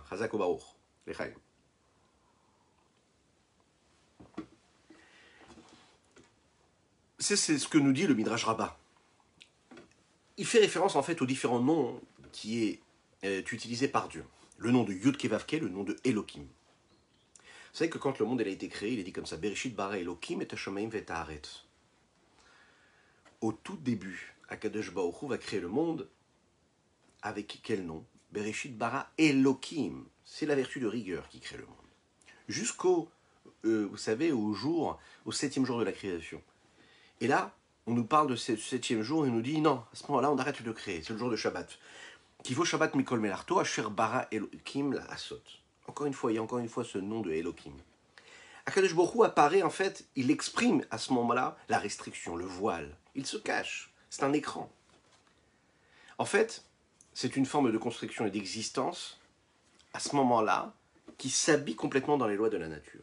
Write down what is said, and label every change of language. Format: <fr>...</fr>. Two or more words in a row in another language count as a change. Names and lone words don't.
<fr>Chazak ou Baruch, Lechaim. C'est ce que nous dit le Midrash Rabbah. Il fait référence en fait aux différents noms qui est utilisé par Dieu. Le nom de Yud Kei Vav Kei, le nom de Elohim. Vous savez que quand le monde a été créé, il est dit comme ça,</fr> <he>בראשית ברא אלוהים את השמים ואת הארץ.</he> <fr>Au tout début,</fr> <he>הקדוש ברוך הוא</he> <fr>va créer le monde avec quel nom?</fr> <he>בראשית ברא אלוהים.</he> <fr>C'est la vertu de rigueur qui crée le monde. Jusqu'au, vous savez, au 7e jour de la création. Et là, on nous parle de ce septième jour et on nous dit non, à ce moment-là, on arrête de créer. C'est le jour de Shabbat.</fr> <he>כי בו שבת מכל מלאכתו, אשר ברא אלוהים לעשות.</he> <fr>Encore une fois, il y a encore une fois ce nom de Elohim.</fr> <he>הקדוש ברוך הוא</he> <fr>apparaît, en fait, il exprime à ce moment-là la restriction, le voile. Il se cache. C'est un écran. En fait, c'est une forme de construction et d'existence, à ce moment-là, qui s'habille complètement dans les lois de la nature.</fr>